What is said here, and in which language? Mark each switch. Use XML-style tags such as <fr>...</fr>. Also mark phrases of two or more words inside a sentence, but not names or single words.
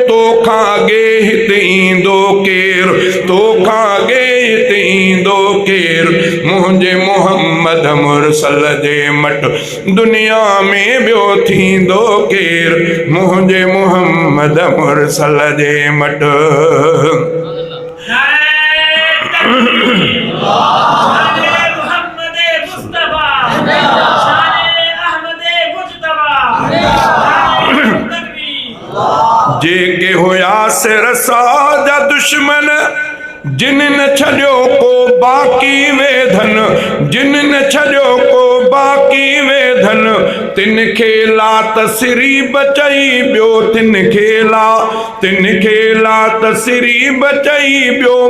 <sd>توکان اڳي هتي ايندو ڪير؟ توکان اڳي هتي ايندو ڪير؟ منهنجي محمد مرسل جي مٽ دنيا ۾ ٻيو ٿيندو ڪير؟ منهنجي محمد مرسل جي مٽ.</sd> <ur>نعرہ تکبیر! شان محمد مصطفیٰ! شان احمد مجتبیٰ! نعرہ تکبیر!</ur> <sd>جيڪي هياسي رسا جا دشمن، جن نه ڇڏيو ڪو باقي ويدن، جن نه ڇڏيو ڪو باقي ويدن. تن کي</sd> <ar>لا تسريب</ar> <sd>چئي ٻيو، تن کي لا، تن کي</sd> <ar>لا تسريب</ar> <sd>چئي ٻيو.</sd>